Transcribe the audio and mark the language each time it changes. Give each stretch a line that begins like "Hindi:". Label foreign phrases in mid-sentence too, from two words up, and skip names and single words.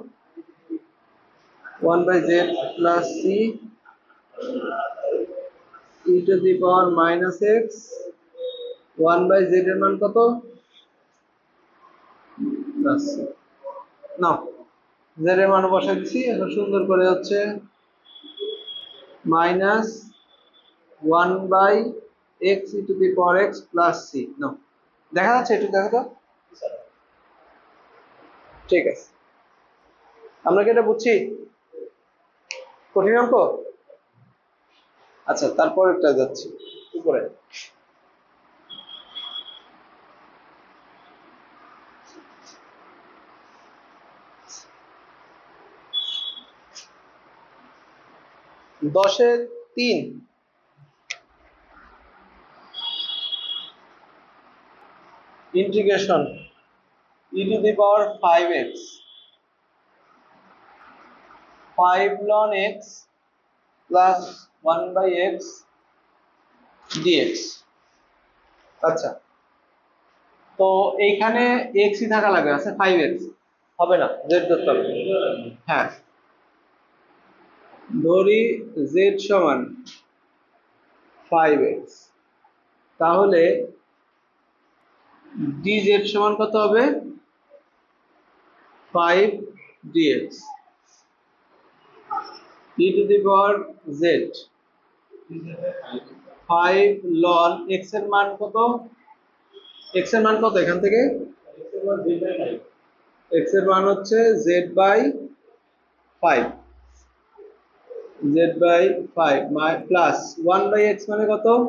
Bangla: 1/z প্লাস c e
English: to the power minus
Bangla: x 1/z এর মান কত? প্লাস c। নাও z এর মান বসাই দিছি, এখন সুন্দর করে হচ্ছে মাইনাস 1/x
English: e to the power x plus c।
Bangla: নো, দেখা যাচ্ছে? একটু দেখো তো। ঠিক আছে, আমরা কি এটা বুঝছি? কঠিন অঙ্ক? আচ্ছা, তারপরেরটা যাচ্ছি উপরে। দশের 3 ইন্টিগ্রেশন
English: e to the power 5x 5 ln x plus 1/x dx।
Bangla: আচ্ছা, তো এইখানে x ই থাকা লাগে, আছে 5x হবে না, z ধরতে হবে। হ্যাঁ, ধরি z সমান 5x, তাহলে dz সমান কত হবে? 5 dx
English: e to the power z
Bangla: 5 ln x এর মান কত? x এর মান কত এখান থেকে? x এর মান হচ্ছে z বাই 5, z বাই 5 প্লাস 1/x মানে কত?